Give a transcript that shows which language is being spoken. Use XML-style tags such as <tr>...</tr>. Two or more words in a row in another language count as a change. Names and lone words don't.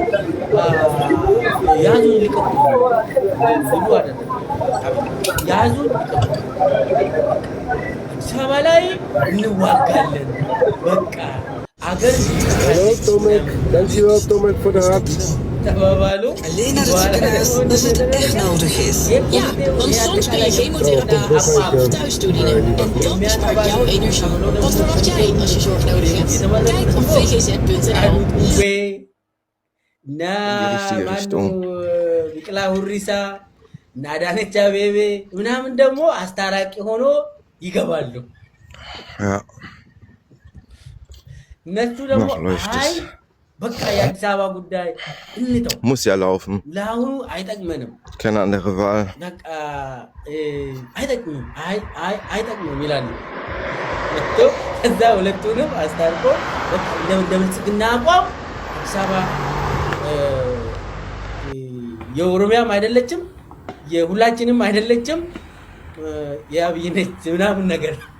<am>ያዙን ሊቀቁ ብሎ አደረገ። ያዙን ሊቀቁ አዲስ አበባ ላይ እንዋጋለን በቃ አገር ተባባሉ።</am> <nl>Als het echt nodig is. Ja, want soms kun je chemotherapie thuis toedienen. En dat bespaart jouw energie. Wat verwacht jij als je zorg nodig hebt? Kijk op vgz.nl.</nl> <am>ቢቅላ ሁሪሳ እና አዳነች አቤቤ ምናምን ደግሞ አስታራቂ ሆኖ ይገባሉ። እነሱ ደግሞ አይ በቃ የአዲስ አበባ ጉዳይ እንተው</am> <de>muss ja laufen.</de> <am>ለአሁኑ አይጠቅመንም</am> <de>keine andere Wahl.</de> <am>በቃ አይጠቅምም ይላሉ። ከዛ ሁለቱንም አስታርቆ እንደምልጽግና አቋም አዲስ አበባ የኦሮሚያም አይደለችም የሁላችንም አይደለችም የአብይ ነች ምናምን ነገር</am>